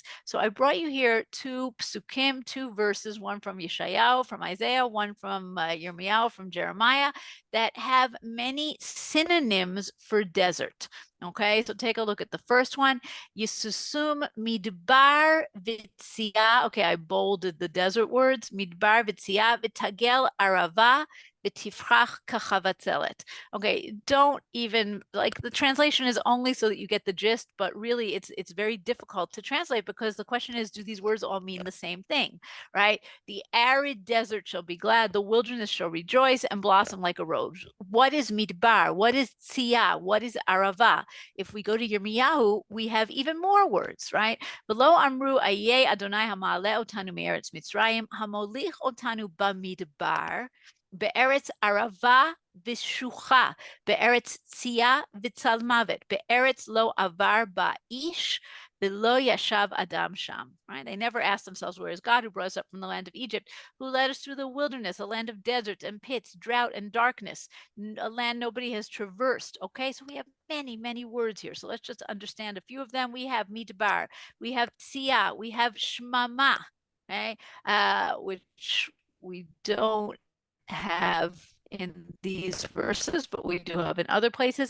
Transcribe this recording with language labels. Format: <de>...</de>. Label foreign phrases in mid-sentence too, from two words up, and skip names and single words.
<en>So I brought you here two psukim, two verses, one from Yeshayahu, from Isaiah, one from Yirmiyahu, from Jeremiah, that have many synonyms for desert. Okay, so take a look at the first one.</en> <he>ישוש מדבר וציה.</he> <en>Okay, I bolded the desert words.</en> <he>מדבר וציה ותגל ערבה ותפרח כחבצלת.</he> <en>Okay, don't even, like, the translation is only so that you get the gist, but really it's very difficult to translate, because the question is, do these words all mean the same thing, right? The arid desert shall be glad, the wilderness shall rejoice and blossom like a rose. What is midbar? What is tzia? What is arava? If we go to Yirmiyahu, we have even more words, right?</en> <he>ולא אמרו איה ה' המעלה אותנו מארץ מצרים המוליך אותנו במדבר בארץ ערבה ושרוחה, בארץ צייה וצלמוות, בארץ לא עבר בה איש, ולא ישב אדם שם.</he> <en>Right? They never asked themselves, where is God who brought us up from the land of Egypt, who led us through the wilderness, a land of deserts and pits, drought and darkness, a land nobody has traversed. Okay, so we have many, many words here. So let's just understand a few of them. We have midbar, we have tzia, we have shmama, okay, which we don't have in these verses, but we do have in other places.</en>